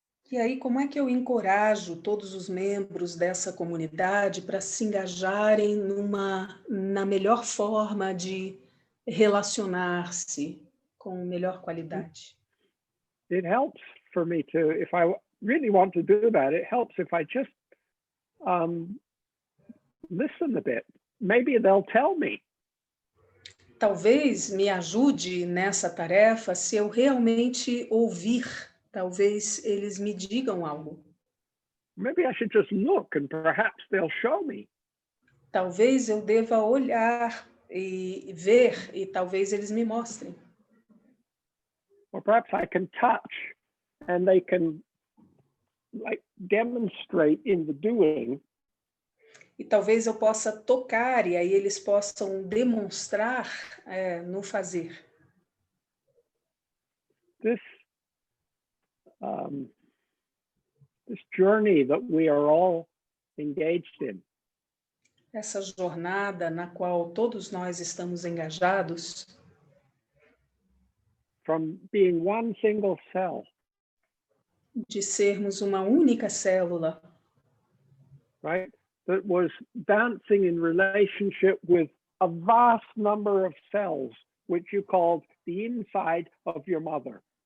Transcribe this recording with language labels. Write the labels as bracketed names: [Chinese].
[Portuguese] E aí, como é que eu encorajo todos os membros dessa comunidade para se engajarem na melhor forma de relacionar-se com melhor qualidade? [English] It helps for me to, if I really want to do that, it helps if I just listen a bit. Maybe they'll tell me. [Portuguese] Talvez me ajude nessa tarefa se eu realmente ouvir. Talvez eles me digam algo. [English] Maybe I should just look and perhaps they'll show me. [Portuguese] Talvez eu deva olhar e ver e talvez eles me mostrem. [English] Or perhaps I can touch and they can like demonstrate in the doing. [Portuguese] E talvez eu possa tocar e aí eles possam demonstrar no fazer. [English] This journey that we are all engaged in. [Portuguese] Essa jornada na qual todos nós estamos engajados. [English] From being one single cell. [Portuguese] De sermos uma única célula. [English] Right? That was dancing in relationship with a vast number of cells, which you called the inside of your mother.